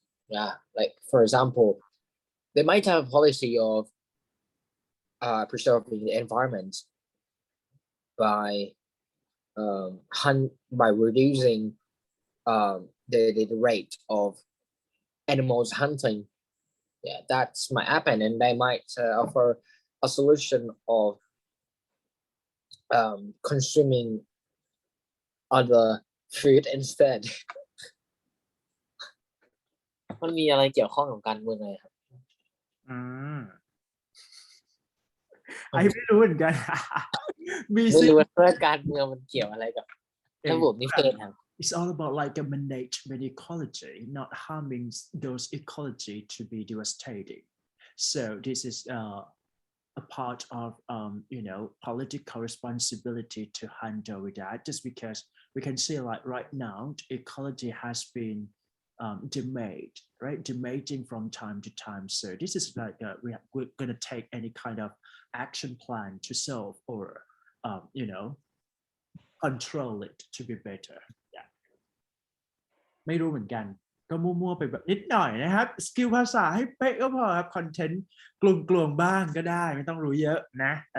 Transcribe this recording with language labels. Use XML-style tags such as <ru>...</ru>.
<en>Yeah, like for example, they might have a policy of preserving the environment by reducing the rate of animals hunting. Yeah, that's might happen, and they might offer a solution of consuming other food instead.</en> <th>มันมีอะไรเกี่ยวข้องกับการเมืองอะไรครับ ไอ้ไม่รู้เหมือนกัน ไม่รู้ว่าการเมืองมันเกี่ยวอะไรกับระบบนิเวศครับ</th> <en>It's all about like a management ecology, not harming those ecology to be devastating. So this is a part of political responsibility to handle with that, just because we can see like right now ecology has been debating from time to time. So this is like we're going to take any kind of action plan to solve or control it to be better. Yeah.</en> <th>ไม่รู้เหมือนกันก็มั่วๆไปแบบนิดหน่อยนะครับสกิลภาษาให้เป๊ะก็พอครับคอนเทนต์กลวงๆบ้างก็ได้ไม่ต้องรู้เยอะนะ</th>